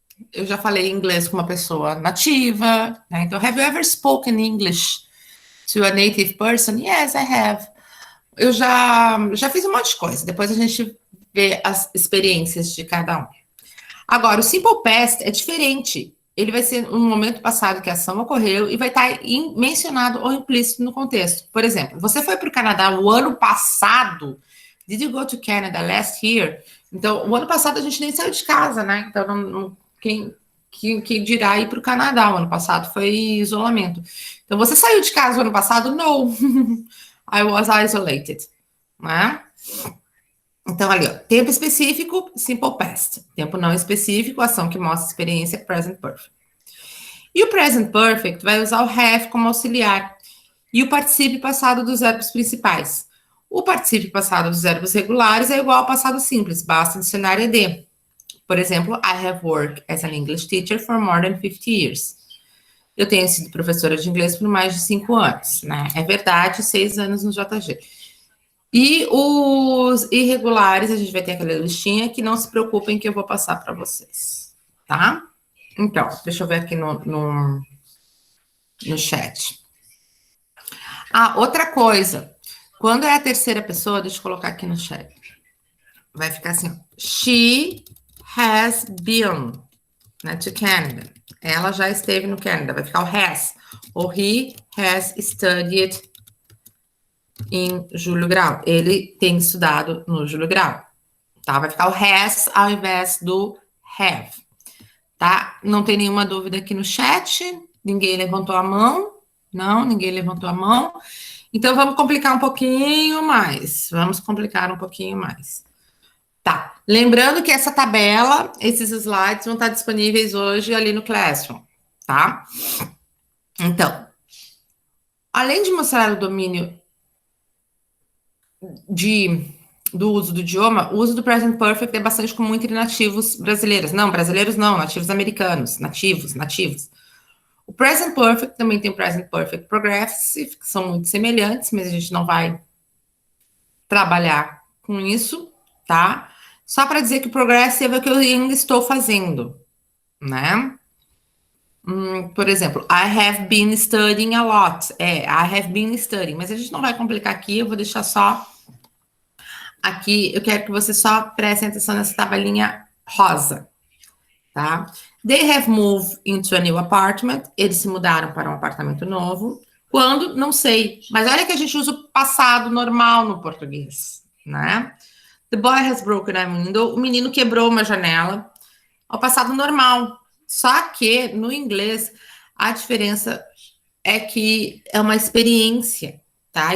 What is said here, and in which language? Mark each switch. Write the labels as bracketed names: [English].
[Portuguese] Eu já falei inglês com uma pessoa nativa, né? Então, [English] have you ever spoken English to a native person? Yes, I have. [Portuguese] Eu já fiz um monte de coisa. Depois a gente vê as experiências de cada um. Agora, o simple past é diferente. Ele vai ser um momento passado que a ação ocorreu e vai estar mencionado ou implícito no contexto. Por exemplo, você foi para o Canadá o ano passado. [English] Did you go to Canada last year? [Portuguese] Então, o ano passado a gente nem saiu de casa, né? Então, quem dirá ir para o Canadá o ano passado foi isolamento. Então, você saiu de casa o ano passado? [English] No. I was isolated. [Portuguese] Né? Então, ali, ó, tempo específico, simple past. Tempo não específico, ação que mostra experiência, present perfect. E o present perfect vai usar o have como auxiliar e o particípio passado dos verbos principais. O particípio passado dos verbos regulares é igual ao passado simples, basta adicionar ed. Por exemplo, [English] I have worked as an English teacher for more than 50 years. [Portuguese] Eu tenho sido professora de inglês por mais de 5 anos, né? É verdade, 6 anos no JG. E os irregulares, a gente vai ter aquela listinha que não se preocupem que eu vou passar para vocês, tá? Então, deixa eu ver aqui no chat. Outra coisa. Quando é a terceira pessoa, deixa eu colocar aqui no chat. Vai ficar assim, [English] she has been, né, to Canada. [Portuguese] Ela já esteve no Canadá. Vai ficar o has. Ou [English] he has studied [Portuguese] em Júlio Grau. Ele tem estudado no Júlio Grau. Tá? Vai ficar o has ao invés do have. Tá? Não tem nenhuma dúvida aqui no chat. Ninguém levantou a mão. Não, ninguém levantou a mão. Então, vamos complicar um pouquinho mais. Vamos complicar um pouquinho mais. Tá. Lembrando que essa tabela, esses slides vão estar disponíveis hoje ali no Classroom. Tá? Então, além de mostrar o domínio do uso do idioma, o uso do present perfect é bastante comum entre nativos brasileiros. Não, brasileiros não, nativos americanos, nativos. O present perfect também tem o present perfect progressive, que são muito semelhantes, mas a gente não vai trabalhar com isso, tá? Só para dizer que o progressive é o que eu ainda estou fazendo, né? Por exemplo, [English] I have been studying a lot. I have been studying, [Portuguese] mas a gente não vai complicar aqui, eu vou deixar só aqui, eu quero que você só preste atenção nessa tabelinha rosa, tá? [English] They have moved into a new apartment. [Portuguese] Eles se mudaram para um apartamento novo. Quando? Não sei. Mas olha que a gente usa o passado normal no português, né? [English] The boy has broken a window. [Portuguese] O menino quebrou uma janela. É o passado normal. Só que no inglês a diferença é que é uma experiência, tá?